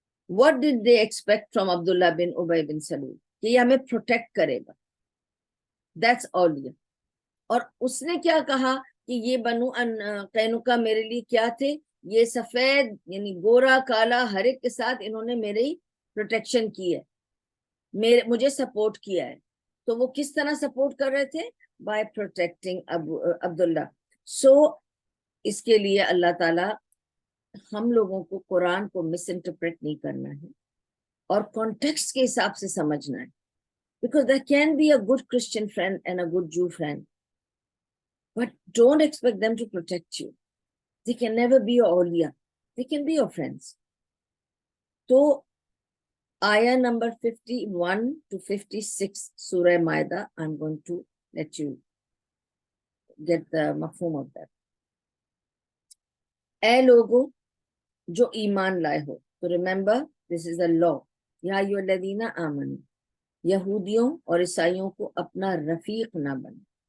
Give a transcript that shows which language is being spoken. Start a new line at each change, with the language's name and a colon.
English: What did they expect from
Urdu: عبداللہ بن ابی بن سلول؟ کہ یہ ہمیں پروٹیکٹ کرے گا،
English: that's
Urdu: اولیاء۔ اور اس نے کیا کہا کہ یہ بنو قینقاع میرے لیے کیا تھے؟ یہ سفید یعنی گورا کالا ہر ایک کے ساتھ انہوں نے میری پروٹیکشن کی ہے، مجھے سپورٹ کیا ہے۔ تو وہ کس طرح سپورٹ کر رہے تھے؟
English: by protecting
Urdu: عبداللہ۔ سو اس کے لیے اللہ تعالیٰ ہم لوگوں کو قرآن کو مس انٹرپریٹ نہیں کرنا ہے، اور کانٹیکسٹ کے حساب سے سمجھنا ہے۔
English: Because there can be a good Christian friend and a good Jew friend, but don't expect them to protect you. They can never be your awliya. They can be your friends.
Urdu: تو آیہ number 51 to 56 سورہ مائدہ،
English: I'm going to let you get the مفہوم of that۔
Urdu: اے لوگو جو ایمان لائے ہو، تو
English: remember this is a law،
Arabic: یا ایھا الذین آمنوا،
Urdu: یہودیوں اور عیسائیوں کو اپنا رفیق نہ بنے،